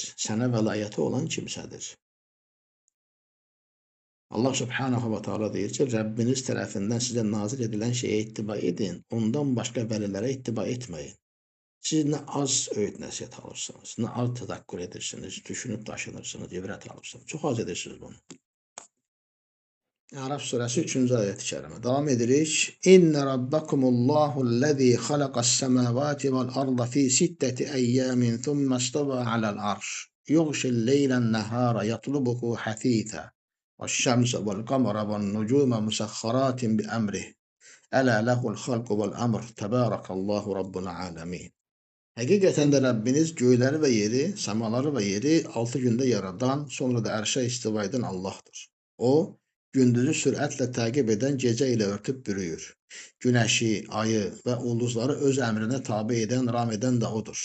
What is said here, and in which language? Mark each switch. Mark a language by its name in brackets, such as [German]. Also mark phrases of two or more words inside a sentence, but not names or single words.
[Azerbaijani] Sənə vəlayəti olan kimsədir. Allah [Arabic] سبحانه وتعالى [Azerbaijani] deyir ki, Rəbbiniz tərəfindən sizə nazil edilən şeyə ittiba edin, ondan başqa vəlilərə ittiba etməyin. Siz nə az öyüd nəsihət alırsınız, nə az təzəkkür edirsiniz, düşünüb daşınırsınız, ibrət alırsınız. Çox az edirsiniz bunu. Ərəf surəsi 3-cü ayət-i kərimə. Davam edirik. [Arabic] إن ربكم الله الذي خلق السماوات والأرض في ستة أيام ثم استوى على العرش. يغشي الليل النهار يطلبه حثيثا. والشمس والقمر والنجوم مسخرات بأمره. ألا له الخلق والأمر. تبارك الله رب العالمين. [Azerbaijani] Həqiqətən də Rəbbiniz göyləri və yeri, səmaları və yeri 6 gündə yaradan, sonra da ərşə istiva edən Allahdır. O, gündüzü sürətlə təqib edən, gecə ilə örtüb bürüyür. Günəşi, ayı və ulduzları öz əmrinə tabi edən, ram edən də odur.